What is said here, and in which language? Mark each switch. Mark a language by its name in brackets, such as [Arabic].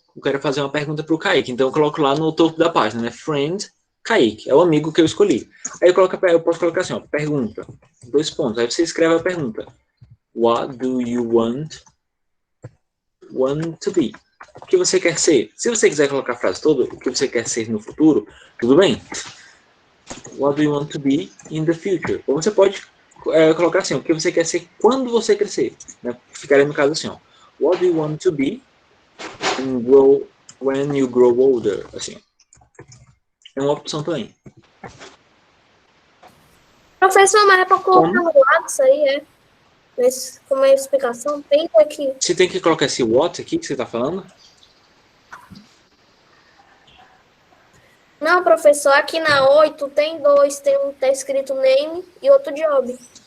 [Portuguese] Eu quero fazer uma pergunta pro Kaique. Então eu coloco lá no topo da página, né? Friend Kaique. É o amigo que eu escolhi. Aí eu posso colocar assim, ó. Pergunta. 2 pontos. Aí você escreve a pergunta. [English] What do you want to be? [Portuguese] O que você quer ser? Se você quiser colocar a frase toda, o que você quer ser no futuro, tudo bem. [English] What do you want to be in the future? [Portuguese] Ou você pode colocar assim, o que você quer ser quando você crescer. Né? Ficaria no caso assim, ó. [English] What do you want to be when you grow older? [Portuguese] Assim. É uma opção também. Professor, mas é para colocar Como? no lado isso aí, é? Mas, como é a explicação, tem aqui. Você tem que colocar esse what aqui que você está falando? Não, professor, aqui na 8 tem dois. Tem um que tá escrito name e outro job.